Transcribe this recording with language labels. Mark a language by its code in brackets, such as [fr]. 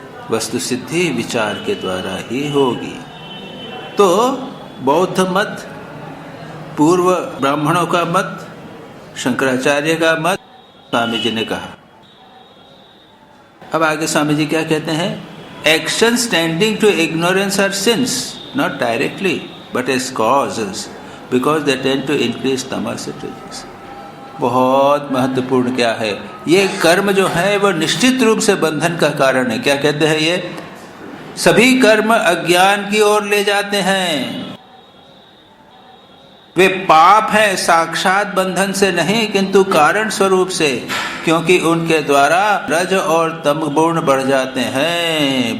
[hi] वस्तु सिद्धि विचार के द्वारा ही होगी। तो बौद्ध मत, पूर्व ब्राह्मणों का मत, शंकराचार्य का मत, स्वामी जी ने कहा। अब आगे स्वामी जी क्या कहते हैं? [en] Actions tending to ignorance are sins, not directly, but as causes, because they tend to increase tamas and rajas. [hi] बहुत महत्वपूर्ण क्या है? ये कर्म जो है वो निश्चित रूप से बंधन का कारण है। क्या कहते हैं ये? सभी कर्म अज्ञान की ओर ले जाते हैं। वे पाप हैं साक्षात बंधन से नहीं, किंतु कारण स्वरूप से, क्योंकि उनके द्वारा रज और तम गुण बढ़ जाते हैं।